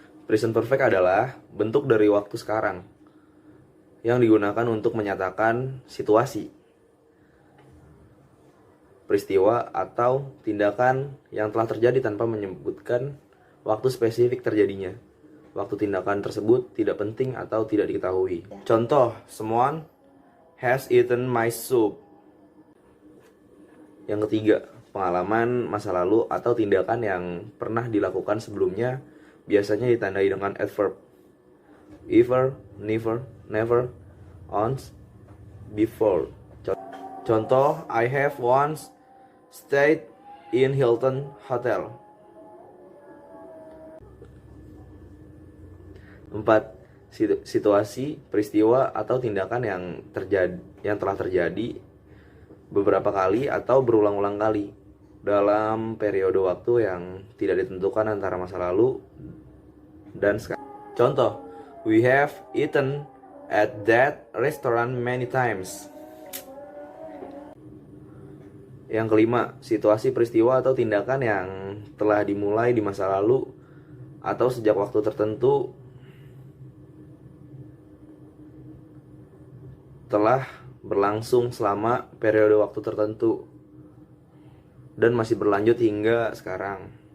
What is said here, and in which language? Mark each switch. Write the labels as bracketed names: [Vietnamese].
[Indonesian] Present perfect adalah bentuk dari waktu sekarang yang digunakan untuk menyatakan situasi, peristiwa, atau tindakan yang telah terjadi tanpa menyebutkan waktu spesifik terjadinya. Waktu tindakan tersebut tidak penting atau tidak diketahui. [English] Contoh, someone has eaten my soup. [Indonesian] Yang ketiga, pengalaman masa lalu atau tindakan yang pernah dilakukan sebelumnya biasanya ditandai dengan adverb. [English] Ever, never, once, before. Contoh, I have once stayed in Hilton Hotel. [Indonesian] 4. Situasi, peristiwa, atau tindakan yang telah terjadi beberapa kali atau berulang-ulang kali dalam periode waktu yang tidak ditentukan antara masa lalu dan sekarang. [English] Contoh, we have eaten at that restaurant many times. [Indonesian] Yang kelima, situasi, peristiwa, atau tindakan yang telah dimulai di masa lalu atau sejak waktu tertentu telah berlangsung selama periode waktu tertentu dan masih berlanjut hingga sekarang.